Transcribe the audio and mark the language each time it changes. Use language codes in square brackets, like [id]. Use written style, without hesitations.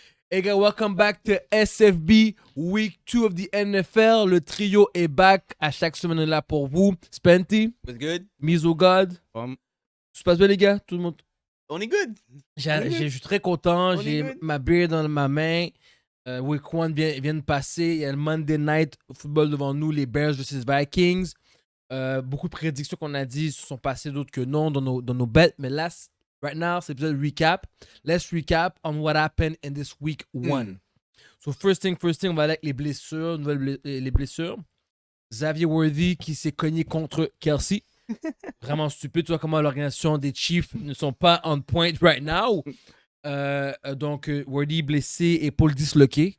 [en] Hey guys, welcome back to SFB Week 2 of the NFL. [fr] Le trio est back. À chaque semaine, on est là pour vous. Spenty, [en] What's good? Miso God. [fr] Tout se passe bien, les gars? Tout le monde? On est good. Je suis très content. On est J'ai [en] good. [fr] ma beer dans ma main. Week 1 vient de passer. Il y a le Monday Night Football devant nous, les Bears vs Vikings. Beaucoup de prédictions qu'on a dit se sont passées, d'autres que non dans nos bets. Mais là, [en] right now, [fr] c'est l'épisode recap. [en] Let's recap on what happened in this week 1. So first thing, [fr] on va aller avec les blessures, les blessures. Xavier Worthy qui s'est cogné contre Kelsey. Vraiment stupide. Tu vois comment l'organisation des Chiefs ne sont pas [en] on point right now. [fr] Donc, Worthy blessé, épaule disloquée.